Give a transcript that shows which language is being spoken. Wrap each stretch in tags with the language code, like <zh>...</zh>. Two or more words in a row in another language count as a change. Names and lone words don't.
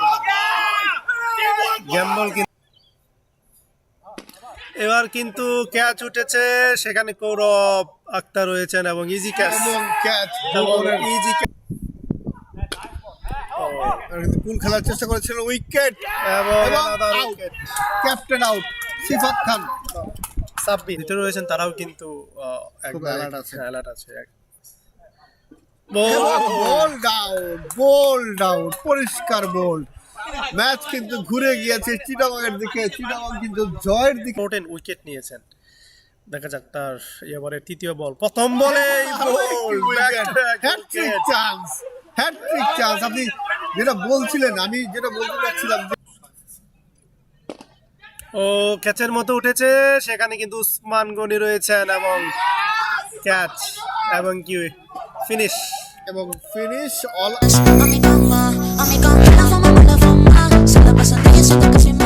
<bn>গ্যাম্বল কিন্তু এবার কিন্তু ক্যাচ উঠেছে, সেখানে কৌরব আক্তার রয়েছেন এবং</bn> <en>easy catch</en> <bn>এবং ক্যাচ ইজি কিন্তু পুল খেলার চেষ্টা করেছিল, উইকেট এবং এবং another আউট, wicket।</bn> <en>captain out,</en> <bn>সিফাত খান। সাব্বির ভিতরে রয়েছেন, তারাও কিন্তু খুব alert আছে। অ্যালার্ট আছে।</bn> <en>bowled out, bowled out, পরিষ্কার বোল্ড।</en> <bn>ম্যাচ কিন্তু ঘুরে গিয়েছে চিটাগংয়ের দিকে, চিটাগং কিন্তু জয়ের দিকে।</bn> <en>important wicket</en> <bn>নিয়েছেন। দেখা যাক তার এবারে তৃতীয় বল, প্রথম বলে</bn> <en>hat-trick chance, hat-trick chance.</en> <bn>আপনি যেটা বলছিলেন, আমি যেটা বলতে চাচ্ছিলাম যে ও ক্যাচের মতো উঠেছে, সেখানে কিন্তু উসমান গনি রয়েছেন এবং ক্যাচ এবং কি ফিনিশ। এবং</bn> <en>finish all</en> <es>Mami, calma, mami, calma, la fama, solo pasan días, siento que</es>